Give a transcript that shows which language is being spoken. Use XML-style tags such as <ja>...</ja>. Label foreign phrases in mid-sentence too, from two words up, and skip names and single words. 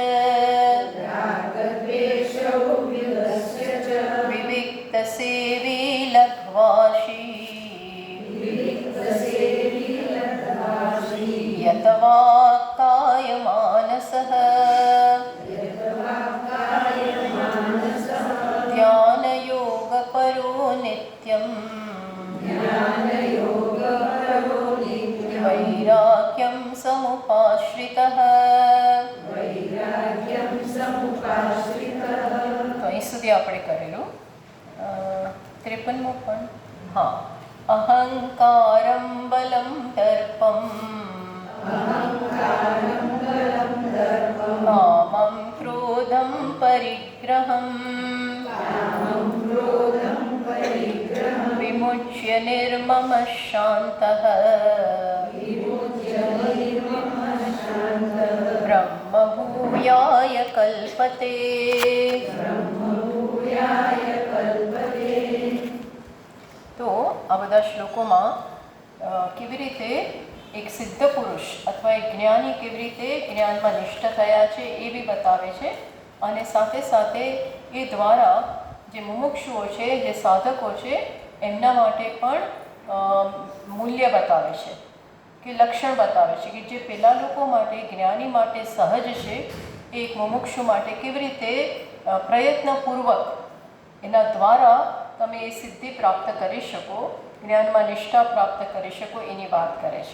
<sa>विविक्तसेवी लघ्वाशी यतवा कायमानसः ध्यानयोगपरो नित्यं वैराग्यं समुपाश्रितः।</sa> <gu>તો અહીં સુધી આપણે કરેલું 53મું પણ।</gu> <sa>હા, अहंकारं बलं दर्पं कामं क्रोधं परिग्रहं विमुच्य निर्ममः शान्तः ब्रह्मभूयाय कल्पते।</sa> <gu>तो આ બધા શ્લોકોમાં કેવી રીતે એક સિદ્ધ પુરુષ અથવા એક જ્ઞાની કેવી રીતે જ્ઞાનમાં નિષ્ઠ થયા છે એ બી બતાવે છે અને સાથે સાથે એ દ્વારા જે મુમુક્ષુઓ છે, જે સાધકો છે, એમના માટે પણ મૂલ્ય બતાવે છે કે લક્ષણ બતાવે છે કે જે પેલા લોકો માટે જ્ઞાની માટે સહજ છે એ એક મુમુક્ષુ માટે કેવી રીતે પ્રયત્નપૂર્વક એના દ્વારા તમે એ સિદ્ધિ પ્રાપ્ત કરી શકો, જ્ઞાનમાં નિષ્ઠા પ્રાપ્ત કરી શકો એની વાત કરે છે।</gu>